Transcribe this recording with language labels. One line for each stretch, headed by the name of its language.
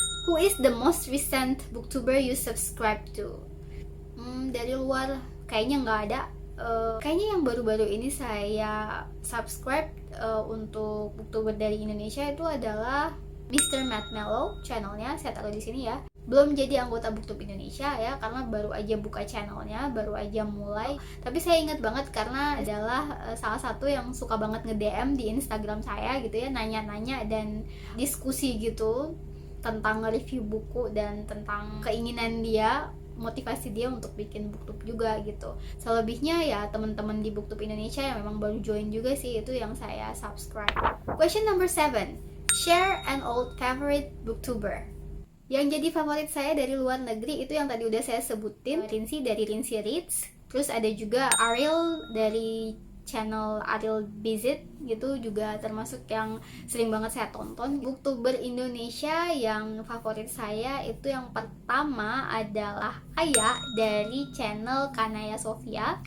English: Who is the most recent booktuber you subscribe to?
Indonesian: Dari luar kayaknya nggak ada. Kayaknya yang baru-baru ini saya subscribe untuk booktuber dari Indonesia itu adalah Mr. Matt Mellow, channelnya saya taruh di sini ya. Belum jadi anggota Booktube Indonesia ya, karena baru aja buka channelnya, baru aja mulai. Tapi saya ingat banget karena adalah salah satu yang suka banget nge-DM di Instagram saya gitu ya, nanya-nanya dan diskusi gitu tentang review buku dan tentang keinginan dia, motivasi dia untuk bikin Booktube juga gitu. Selebihnya ya teman-teman di Booktube Indonesia yang memang baru join juga sih, itu yang saya subscribe.
English: Question number 7. Share an old favorite booktuber.
Indonesian: Yang jadi favorit saya dari luar negeri itu yang tadi udah saya sebutin, Rinsi dari Rinsi Reads. Terus ada juga Ariel dari channel Ariel Visit gitu, juga termasuk yang sering banget saya tonton. Booktuber Indonesia yang favorit saya itu yang pertama adalah Aya dari channel Kanaya Sofia.